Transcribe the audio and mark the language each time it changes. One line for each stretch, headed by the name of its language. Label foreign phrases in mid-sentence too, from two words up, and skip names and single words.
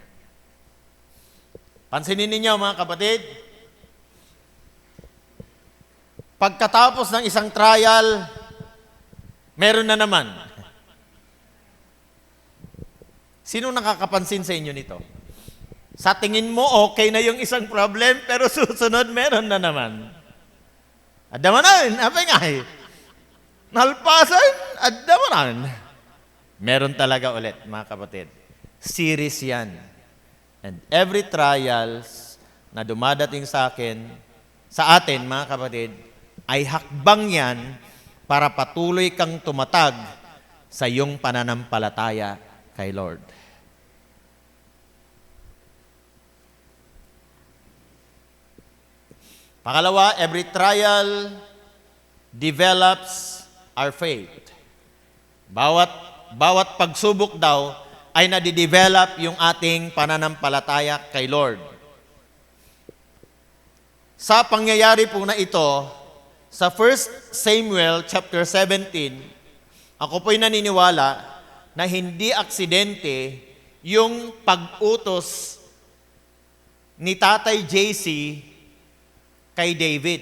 Filipino: Pansinin ninyo mga kapatid, pagkatapos ng isang trial, meron na naman. Sino nakakapansin sa inyo nito? Sa tingin mo, okay na yung isang problem, pero susunod, meron na naman.
Iloko: Adamanan, apay nga nalpasan, adamanan.
Filipino: Meron talaga ulit, mga kapatid. Series yan. And every trials na dumadating sa atin, mga kapatid, ay hakbang yan para patuloy kang tumatag sa iyong pananampalataya kay Lord. Pangalawa,
English: every trial develops our faith.
Filipino: Bawat pagsubok daw ay nadidevelop yung ating pananampalataya kay Lord. Sa pangyayari po na ito, sa 1 Samuel chapter 17, ako po'y naniniwala na hindi aksidente yung pag-utos ni Tatay JC kay David.